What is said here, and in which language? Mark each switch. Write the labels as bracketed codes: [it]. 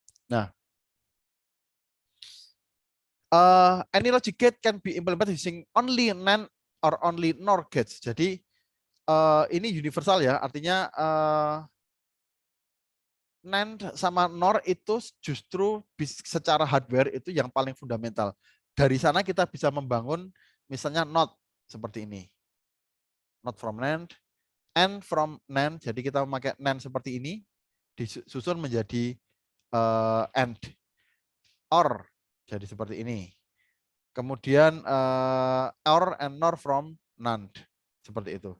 [en] Nah, any logic gate can be implemented using only NAND or only NOR gates. [id] Jadi ini universal ya, artinya NAND sama NOR itu justru secara hardware itu yang paling fundamental. Dari sana kita bisa membangun misalnya NOT seperti ini. [en] NOT from NAND, AND from NAND. [id] Jadi kita memakai NAND seperti ini, disusun menjadi AND. OR, jadi seperti ini. Kemudian [en] OR and NOR from NAND. [id] Seperti itu.